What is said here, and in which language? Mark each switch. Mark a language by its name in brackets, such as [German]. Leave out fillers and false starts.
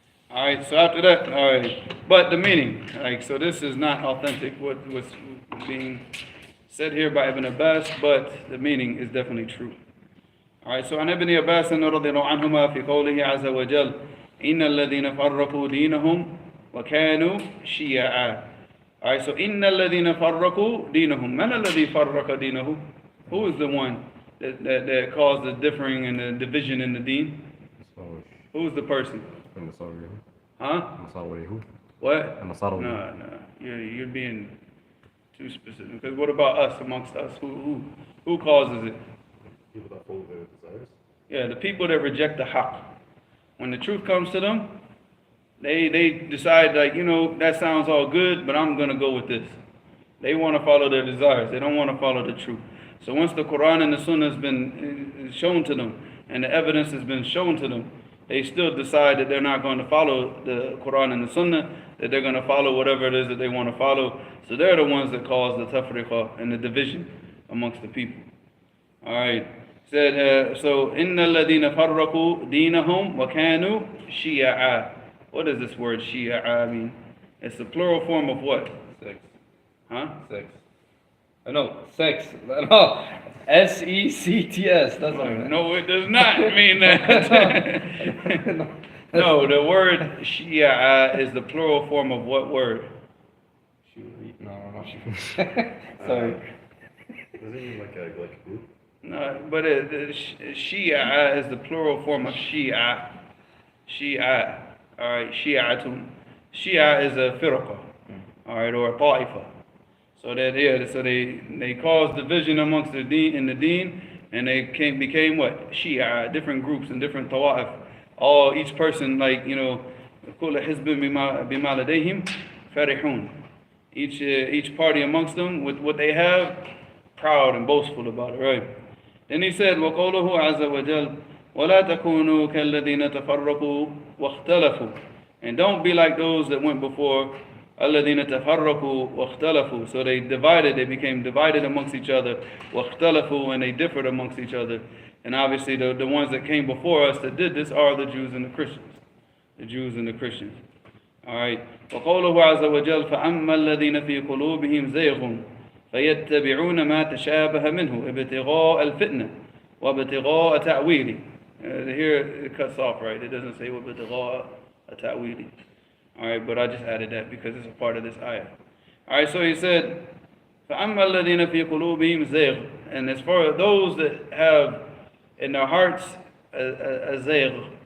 [English] All right, so after that, all right, but the meaning, like, so this is not authentic, what was being said here by Ibn Abbas, but the meaning is definitely true. All right, so [Arabic] عن ابن عباس رضي الله عنهما في قوله عز وجل إن الذين فرقوا دينهم وكانوا شيعا. [English] All right, so [Arabic] إن الذين فرقوا دينهم. من الذي فرق دينه? [English] Who is the one that caused the differing and the division in the deen? Who is the person? Huh? What? No, you're being too specific. Because what about us, amongst us? Who causes it? People that follow their desires. Yeah, the people that reject the haqq. When the truth comes to them, they decide, like, that sounds all good, but I'm going to go with this. They want to follow their desires. They don't want to follow the truth. So once the Quran and the Sunnah has been shown to them, and the evidence has been shown to them, they still decide that they're not going to follow the Quran and the Sunnah, that they're going to follow whatever it is that they want to follow. So they're the ones that cause the tafriqah and the division amongst the people. All right. Said, so, [Arabic] إِنَّ الَّذِينَ فَرَّقُوا دِينَهُمْ وَكَانُوا شِيَعًا. [English] What does this word shi'a mean? It's the plural form of what? Sex. Huh? Sex. No, sex. No. S-E-C-T-S. That's what I meant. No, it does not mean that. No, the word shi'a is the plural form of what word? No, not sure. Sorry. Does it mean like a group? No, but Shia is the plural form of Shia. Shia. All right, Shi'atun. Shia is a firqa. All right, or a ta'ifa. So they caused division amongst the deen, in the deen, and they became what? Shia, different groups and different tawa'if. Each person, like, [Arabic] كل حزب بما لديهم فرحون. [English] Each party amongst them with what they have, proud and boastful about it, right? Then he said, [Arabic] وَقَوْلُهُ عَزَّ وَجَلَّ وَلَا تَكُونُوا كَالَّذِينَ تَفَرَّقُوا وَاخْتَلَفُوا. [English] And don't be like those that went before, [Arabic] الَّذِينَ تَفَرَّقُوا وَاخْتَلَفُوا. [English] So they became divided amongst each other, [Arabic] وَاخْتَلَفُوا, [English] and they differed amongst each other. And obviously the ones that came before us that did this are the Jews and the Christians. The Jews and the Christians. Alright. [Arabic] وَقَوْلُهُ عَزَّ وَجَلَّ فَأَمَّا الَّذِينَ فِي قُلُوبِهِمْ زَيْغٌ فَيَتَّبِعُونَ مَا تَشَابَهَ مِنْهُ ابْتِغَاءَ الْفِتْنَةِ وَابْتِغَاءَ تَأْوِيلِهِ. [English] Here it cuts off, right? It doesn't say [Arabic] وَابْتِغَاءَ تَأْوِيلِهِ. [English] Alright, but I just added that because it's a part of this ayah. Alright, so he said, [Arabic] فَأَمَّا الَّذِينَ فِي قُلُوبِهِمْ زَيْغٌ. [English] And as far as those that have in their hearts a zayg.